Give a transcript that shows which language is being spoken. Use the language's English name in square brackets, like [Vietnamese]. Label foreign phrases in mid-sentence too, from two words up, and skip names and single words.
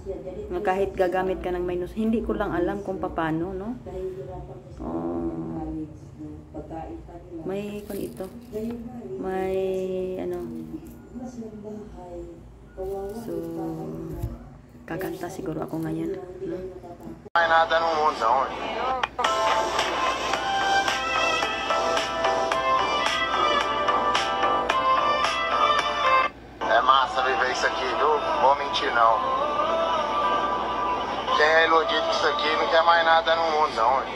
[Filipino] Kahit gagamit ka ng hindi ko lang alam kung paano, no? May ito. May So kakanta siguro ako ngayon, no? [Portuguese] Não é nada no mundão. É massa viver isso aqui, viu? Vou mentir não. Quem é iludido com isso aqui não quer mais nada no mundo não.